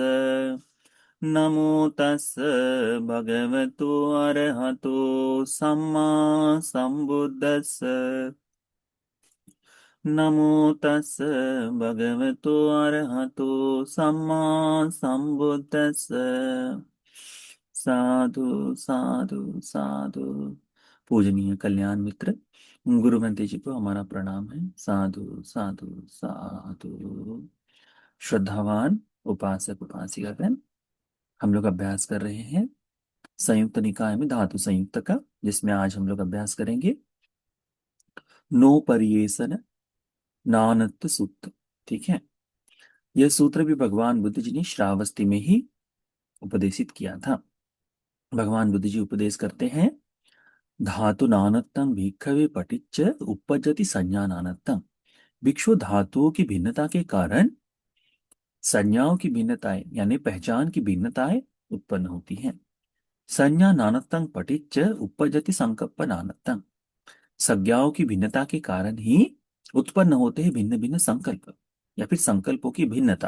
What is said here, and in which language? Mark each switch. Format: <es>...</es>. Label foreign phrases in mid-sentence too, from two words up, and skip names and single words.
<pi>नमो तस् भगवतो अरहतो सम्मा संबुद्दस्स। नमो तस् भगवतो अरहतो सम्मा संबुद्दस्स। साधु साधु साधु।</pi> <hi>पूजनीय कल्याण मित्र गुरु बंते जी को हमारा प्रणाम है।</hi> <pi>साधु साधु साधु।</pi> <hi>श्रद्धावान उपासक उपासिकागण, हम लोग अभ्यास कर रहे हैं संयुक्त निकाय में धातु संयुक्त का, जिसमें आज हम लोग अभ्यास करेंगे नो परियेसन नानत्व सूत्र। ठीक है, यह सूत्र भी भगवान बुद्ध जी ने श्रावस्ती में ही उपदेशित किया था। भगवान बुद्ध जी उपदेश करते हैं,</hi> <pi>धातु नानत्तम भिक्खवे पटिच्च उपपद्यति संज्ञा नानत्तम।</pi> <hi>भिक्षु, धातुओं की भिन्नता के कारण संज्ञाओं की भिन्नताएं यानी पहचान की भिन्नताएं उत्पन्न होती हैं।</hi> <pi>संज्ञा नानत्तम पटिच्च उपपद्यति संकल्प नानत्तम।</pi> <hi>संज्ञाओं की भिन्नता के कारण ही उत्पन्न होते हैं भिन्न भिन्न संकल्प या फिर संकल्पों की भिन्नता।</hi>